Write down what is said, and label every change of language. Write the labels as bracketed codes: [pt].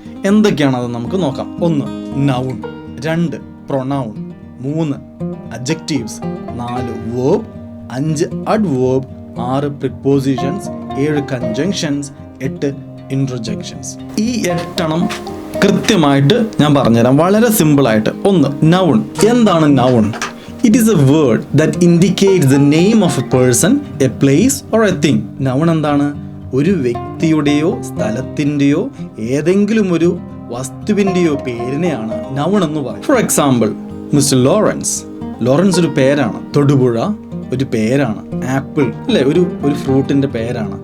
[ml] എന്തൊക്കെയാണത് നമുക്ക് നോക്കാം. 1 noun, 2 pronoun, 3 adjectives, 4 verb, 5 adverb, 6 prepositions, 7 conjunctions, 8 ഇന്റർജെക്ഷൻസ്. ഈ 8 കൃത്യമായിട്ട് ഞാൻ പറഞ്ഞുതരാം, വളരെ സിമ്പിൾ ആയിട്ട്. 1 നൗൺ. എന്താണ് noun? [en] It is a word that indicates the name of a person, a place or a thing. [ml] Noun എന്താണ്? ഒരു വ്യക്തിയുടെയോ സ്ഥലത്തിൻ്റെയോ ഏതെങ്കിലും ഒരു വസ്തുവിൻ്റെയോ പേരിനെയാണ് നൗൺ എന്ന് പറയുന്നത്. [en] for example, [ml] mister Lawrence. Lawrence ഒരു പേരാണ്. തൊടുപുഴ ഒരു പേരാണ്. ആപ്പിൾ അല്ലെ, ഒരു ഫ്രൂട്ടിന്റെ പേരാണ്.